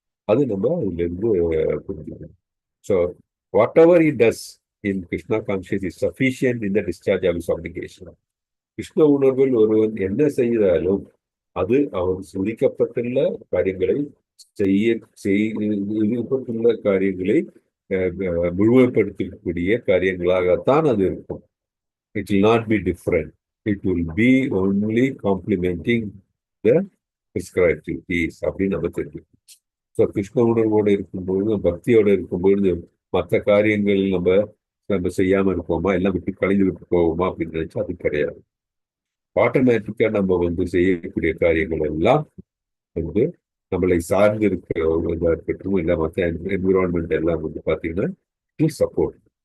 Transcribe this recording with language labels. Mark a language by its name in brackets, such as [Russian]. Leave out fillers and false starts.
[Tamil] அது நம்ம அதுல இருந்து புரிஞ்சுக்கணும். [English] So whatever he does in Krishna consciousness is sufficient in the discharge of his obligation. [Tamil] Krishna உணர்வில் ஒருவன் என்ன செய்தாலும் அது அவர் விதிக்கப்பட்டுள்ள காரியங்களை செய்யப்பட்டுள்ள காரியங்களை முழுமைப்படுத்தக்கூடிய காரியங்களாகத்தான் அது இருக்கும். [English] It will not be different. It will be only complementing the prescribed duties [Tamil] அப்படின்னு நம்ம தெரியும். ஸோ கிருஷ்ண உணர்வோடு இருக்கும்போது, பக்தியோடு இருக்கும்போது மற்ற காரியங்கள் நம்ம செய்யாம இருப்போமா, எல்லாம் விட்டு கழிந்து விட்டு போவோமா அப்படின்னு நினைச்சா அது கிடையாது. ஆட்டோமேட்டிக்கா நம்ம செய்யக்கூடிய காரியங்கள் எல்லாம் நம்மளை சார்ந்து இருக்கிறதா இருக்கட்டும், இல்லை மற்ற என்விரான்மெண்ட் எல்லாம் பார்த்தீங்கன்னா சப்போர்ட்.